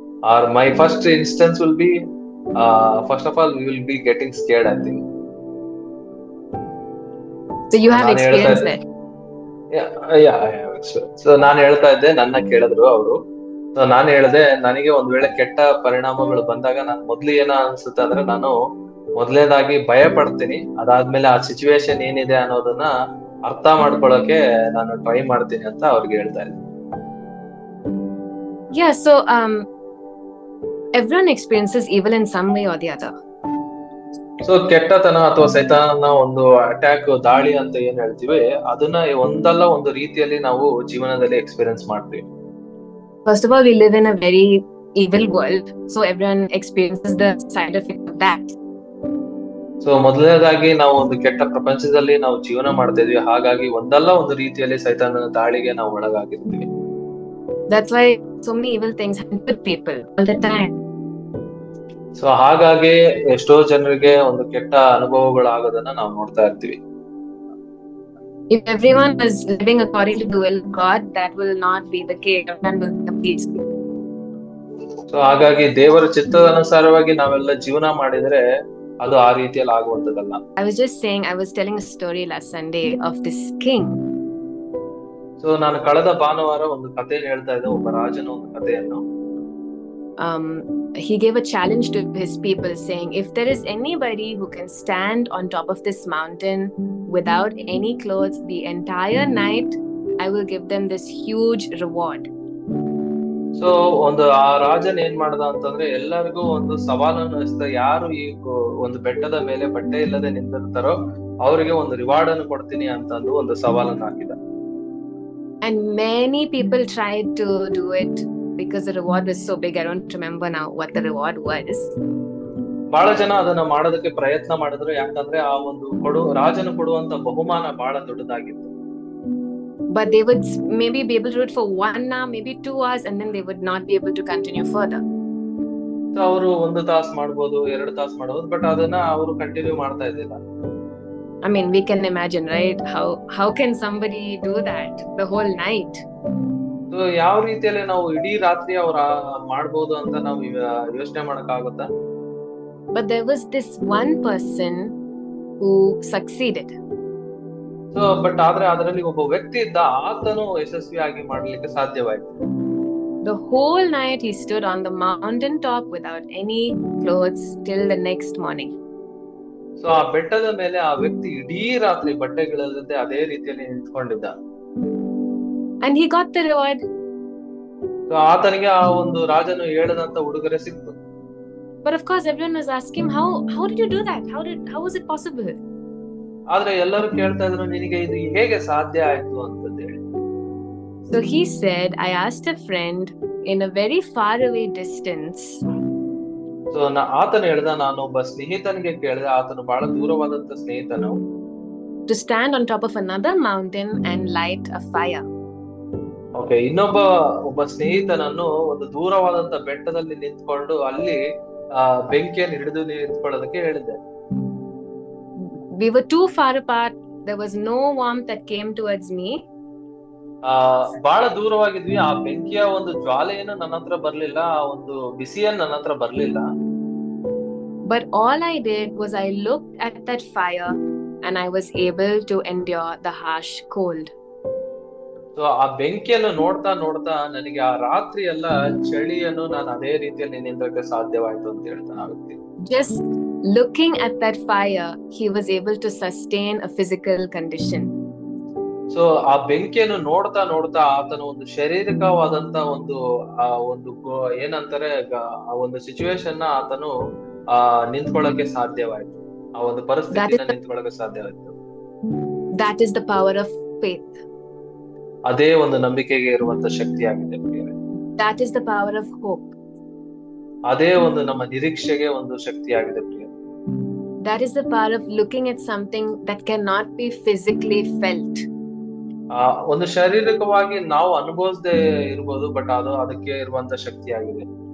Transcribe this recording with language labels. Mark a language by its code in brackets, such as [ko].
[en] Or my first instance will be, first of all we will be getting scared, I think. So you have experienced that? Yeah, I have experienced. [kn] So ನಾನು ಹೇಳ್ತಾ ಇದ್ದೆ, ನನ್ನ ಕೇಳಿದ್ರು ಅವರು. So ನಾನು ಹೇಳಿದೆ, ನನಗೆ ಒಂದ್ ವೇಳೆ ಕೆಟ್ಟ ಪರಿಣಾಮಗಳು ಬಂದಾಗ ನಾನು ಮೊದ್ಲು ಏನ ಅನ್ಸುತ್ತೆ ಅಂದ್ರೆ, ನಾನು ಮೊದಲನೇದಾಗಿ ಭಯ ಪಡ್ತೀನಿ. ಅದಾದ್ಮೇಲೆ ಆ ಸಿಚುವೇಶನ್ ಏನಿದೆ ಅನ್ನೋದನ್ನ ಅರ್ಥ ಮಾಡ್ಕೊಳ್ಳೋಕೆ ನಾನು ಟ್ರೈ ಮಾಡ್ತೀನಿ ಅಂತ ಅವ್ರಿಗೆ ಹೇಳ್ತಾ ಇದ್ದೆ. [en] Yeah, so everyone experiences evil in some way or the other. [kn] So ಕೆಟ್ಟತನ ಅಥವಾ ಸೈತಾನನ ಒಂದು ಅಟ್ಯಾಕ್, ದಾಳಿ ಅಂತ ಏನ್ ಹೇಳ್ತೀವಿ, ಅದನ್ನ ಒಂದಲ್ಲ ಒಂದು ರೀತಿಯಲ್ಲಿ ನಾವು ಜೀವನದಲ್ಲಿ ಎಕ್ಸ್ಪೀರಿಯನ್ಸ್ ಮಾಡ್ತೀವಿ. [en] First of all, we live in a very evil world, so everyone experiences the side effect of that. [kn] So ಮೊದಲನೇದಾಗಿ ನಾವು ಒಂದು ಕೆಟ್ಟ ಪ್ರಪಂಚದಲ್ಲಿ ನಾವು ಜೀವನ ಮಾಡ್ತಾ ಇದೀವಿ, ಹಾಗಾಗಿ ಒಂದಲ್ಲ ಒಂದು ರೀತಿಯಲ್ಲಿ ಸೈತಾನನ ದಾಳಿಗೆ ನಾವು ಒಳಗಾಗಿರ್ತೀವಿ. [en] That's why so many evil things happen to people all the time. [kn] So ಹಾಗಾಗಿ ಎಷ್ಟೋ ಜನರಿಗೆ ಒಂದು ಕೆಟ್ಟ ಅನುಭವಗಳಾಗೋದನ್ನ ನಾವು ನೋಡ್ತಾ ಇರ್ತೀವಿ. [en] If everyone is living according to the will of God, that will not be the case. Everyone will be peaceful. [kn] So ಹಾಗಾಗಿ ದೇವರ ಚಿತ್ತದ ಅನುಸಾರವಾಗಿ ನಾವೆಲ್ಲ ಜೀವನ ಮಾಡಿದ್ರೆ ಅದು ಆ ರೀತಿಯಲ್ಲಿ ಆಗುವಂತದಲ್ಲ. [en] I was just saying, I was telling a story last Sunday of this king. [kn] So ನಾನು ಕಳೆದ ಭಾನುವಾರ ಒಂದು ಕಥೆಯನ್ನು ಹೇಳ್ತಾ ಇದ್ದೆ, ಒಬ್ಬ ರಾಜನ ಒಂದು ಕಥೆಯನ್ನು. [en] He gave a challenge to his people saying, if there is anybody who can stand on top of this mountain without any clothes the entire night, I will give them this huge reward. [kn] So ಆ ರಾಜನ್ ಏನ್ ಮಾಡ್ದ ಅಂತಂದ್ರೆ ಎಲ್ಲರಿಗೂ ಒಂದು ಸವಾಲನ್ನು ಇಸ್ತ, ಯಾರು ಈ ಒಂದು ಬೆಟ್ಟದ ಮೇಲೆ ಬಟ್ಟೆ ಇಲ್ಲದೆ ನಿಂತಿರ್ತಾರೋ ಅವರಿಗೆ ಒಂದು ರಿವಾರ್ಡ್ ಅನ್ನು ಕೊಡ್ತೀನಿ ಅಂತಂದು ಒಂದು ಸವಾಲನ್ನು ಹಾಕಿದ. [en] And many people tried to do it because the reward was so big. I don't remember now what the reward was. [kn] ಬಹಳ ಜನ ಅದನ್ನ ಮಾಡೋದಕ್ಕೆ ಪ್ರಯತ್ನ ಮಾಡಿದ್ರು, ಯಾಕಂದ್ರೆ ಆ ಒಂದು ರಾಜನು ಕೊಡುವಂತ ಬಹುಮಾನ ಬಹಳ ದೊಡ್ಡದಾಗಿತ್ತು. [en] But they would maybe be able to do it for 1 hour, maybe 2 hours, and then they would not be able to continue further. [kn] So ಅವರು 1 ತಾಸು ಮಾಡ್ಬೋದು, 2 ತಾಸು ಮಾಡ್ಬೋದು, ಬಟ್ ಅದನ್ನ ಅವರು ಕಂಟಿನ್ಯೂ ಮಾಡ್ತಾ ಇದ್ದಿಲ್ಲ. [en] I mean, we can imagine, right? How can somebody do that the whole night? [kn] So ಯಾವ ರೀತಿಯಲ್ಲಿ ನಾವು ಇಡೀ ರಾತ್ರಿ ಅವ್ರ ಮಾಡ್ಬೋದು ಅಂತ ನಾವು ಯೋಚನೆ ಮಾಡಕ್ಕಾಗುತ್ತಾ? [en] But there was this one person who succeeded. [kn] So but ಆದ್ರೆ ಅದರಲ್ಲಿ ಒಬ್ಬ ವ್ಯಕ್ತಿ ಇದ್ದ, ಆತನು ಯಶಸ್ವಿಯಾಗಿ ಮಾಡ್ಲಿಕ್ಕೆ ಸಾಧ್ಯವಾಯಿತು. [en] The whole night he stood on the mountain top without any clothes till the next morning. [kn] So ಆ ಬೆಟ್ಟದ ಮೇಲೆ ಆ ವ್ಯಕ್ತಿ ಇಡೀ ರಾತ್ರಿ ಬಟ್ಟೆಗಳಿಲ್ಲದೆ ಅದೇ ರೀತಿಯಲ್ಲಿ ನಿಂತ್ಕೊಂಡಿದ್ದ. [en] And he got the reward. [kn] So ಆತನಿಗೆ ಆ ಒಂದು ರಾಜನು ಹೇಳಿದಂತ ಉಡುಗೊರೆ ಸಿಕ್ತು. [en] But of course everyone was asking him, how did you do that? How was it possible? [kn] ಆದ್ರೆ ಎಲ್ಲರೂ ಕೇಳ್ತಾ ಇದ್ರು, ನಿನಗೆ ಇದು ಹೇಗೆ ಸಾಧ್ಯ ಆಯ್ತು ಅಂತ ಹೇಳಿ. [en] So he said, I asked a friend in a very far away distance. [kn] So ಆತನು ಹೇಳ್ದ, ನಾನು ಒಬ್ಬ ಸ್ನೇಹಿತನಿಗೆ ಕೇಳಿದೆ, ಆತನು ಬಹಳ ದೂರವಾದಂತ ಸ್ನೇಹಿತನು, [en] to stand on top of another mountain and light a fire. [kn] Okay, ಒಬ್ಬ ಸ್ನೇಹಿತನನ್ನು ಒಂದು ದೂರವಾದಂತ ಬೆಟ್ಟದಲ್ಲಿ ನಿಂತ್ಕೊಂಡು ಅಲ್ಲಿ ಬೆಂಕಿಯನ್ನು ಹಿಡಿದು ನಿಂತ್ಕೊಳ್ಳೋದಕ್ಕೆ ಹೇಳಿದ್ದೆ. [en] We were too far apart. There was no warmth that came towards me. [kn] ಬಹಳ ದೂರವಾಗಿದ್ವಿ, ಆ ಬೆಂಕಿಯ ಒಂದು ಜ್ವಾಲೆಯನ್ನು ನನ್ನ ಹತ್ರ ಬರ್ಲಿಲ್ಲ, ಆ ಒಂದು ಬಿಸಿಯನ್ನು ನನ್ನ ಹತ್ರ ಬರ್ಲಿಲ್ಲ. [en] But all I did was I looked at that fire and I was able to endure the harsh cold. [kn] So ಆ ಬೆಂಕಿಯನ್ನು ನೋಡ್ತಾ ನೋಡ್ತಾ ನನಗೆ ಆ ರಾತ್ರಿ ಎಲ್ಲ ಚಳಿಯನ್ನು ನಾನು ಅದೇ ರೀತಿಯಲ್ಲಿ ನಿಂದ್ರಕ್ಕೆ ಸಾಧ್ಯವಾಯ್ತು ಅಂತ ಹೇಳ್ತಾನೆ ಆ ವ್ಯಕ್ತಿ. [en] Just looking at that fire, he was able to sustain a physical condition. [kn] So ಆ ಬೆಂಕಿಯನ್ನು ನೋಡ್ತಾ ನೋಡ್ತಾ ಆತನ ಒಂದು ಶಾರೀರಿಕವಾದಂತ ಒಂದು ಏನಂತಾರೆ ಆ ಒಂದು ಸಿಚುವೇಶನ್ ಆತನು ನಿಂತ್ಕೊಳ್ಳಕ್ಕೆ ಸಾಧ್ಯವಾಯ್ತು, ಆ ಒಂದು ಪರಿಸ್ಥಿತಿನ ನಿಂತ್ಕೊಳ್ಳಕ್ಕೆ ಸಾಧ್ಯವಾಯ್ತು. [en] That is the power of faith. [kn] ಅದೇ ಒಂದು ನಂಬಿಕೆಗೆ ಇರುವಂತ ಶಕ್ತಿ ಆಗಿದೆ. [en] That is the power of hope. [kn] ಅದೇ ಒಂದು ನಮ್ಮ ನಿರೀಕ್ಷೆಗೆ ಒಂದು ಶಕ್ತಿ ಆಗಿದೆ. [en] That is the power of looking at something that cannot be physically felt. [kn] ಒಂದು ಶಾರೀರಿಕವಾಗಿ ನಾವು ಅನುಭವಿಸದೆ ಇರಬಹುದು, ಬಟ್ ಅದು ಅದಕ್ಕೆ ಇರುವಂತ ಶಕ್ತಿ ಆಗಿದೆ.